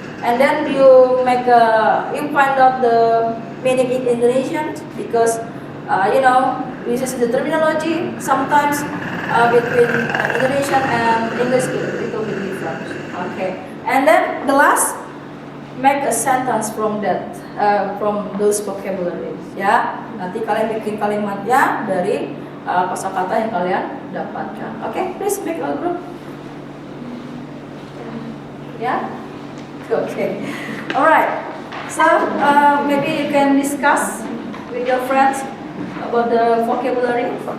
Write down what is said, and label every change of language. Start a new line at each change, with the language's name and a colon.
English: And then you find out the meaning in Indonesian, because this is the terminology. Sometimes between Indonesian and English it will be different. Okay. And then the last, make a sentence from that, from those vocabularies. Ya.
Indonesian: Nanti kalian bikin kalimatnya dari kosakata yang kalian dapatkan.
English: Okay, please make a group. Yeah. Okay. Alright. So maybe you can discuss with your friends about the vocabulary.